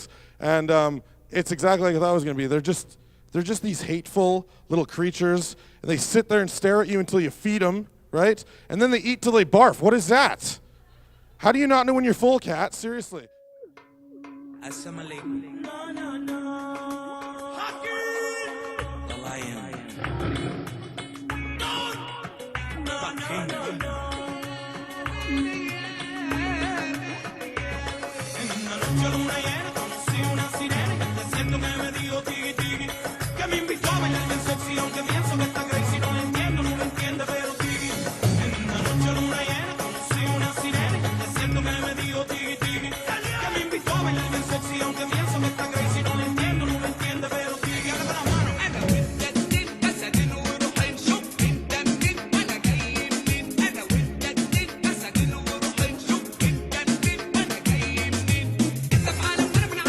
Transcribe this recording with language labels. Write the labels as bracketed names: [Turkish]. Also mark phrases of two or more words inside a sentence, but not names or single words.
[English] And it's exactly like I thought it was going to be. They're just these hateful little creatures, and they sit there and stare at you until you feed them, right? And then they eat till they barf. What is that? How do you not know when you're full, cat? Seriously. [Arabic] السلام عليكم. [English] The lion. [Spanish] Yo luna llena conocí una sirena que te siento que me dijo tiki tiki, que me invitó a bailar bien sexy, aunque pienso que está crazy, no lo entiendo, no lo entiende, pero tiki. En una noche luna llena conocí una sirena que te siento que me dijo tiki tiki, que me invitó a bailar bien sexy, aunque pienso que está crazy, no lo entiendo, no lo entiende, pero tiki. Ahora con las manos. [Arabic] أنا وأنت اتنين مساكين وروح نشوف أنت منين وأنا جاي منين. أنا وأنت اتنين مساكين وروح نشوف أنت منين وأنا جاي منين. أنت في عالم